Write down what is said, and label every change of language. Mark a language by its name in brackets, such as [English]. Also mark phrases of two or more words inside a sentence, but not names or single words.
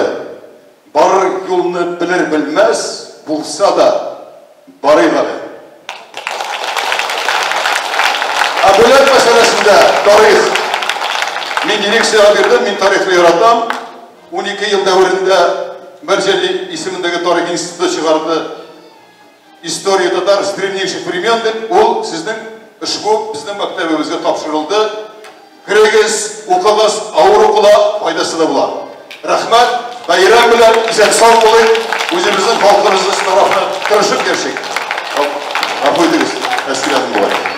[Tatar] Бар юлны белер-белмәс булса да барыйк әле. Бүләк мәсьәләсендә тарих. Мин дирекциягә бирдем, мин тарихны яратам. 12 ел дәврендә Мәрҗәли исемендәге тарих институты чыгарды. История татар с древнейших времен дип, ул сезнең ошбу безнең мәктәбебезгә тапшырылды. Керегез, укыгыз, авыр укыла, файдасы да була. Рәхмәт, бәйрәм белән исән сау булыйк. Үзебезнең халкыбызны тарафына тырышып яшик. Гафу итегез, әскерәдем булай.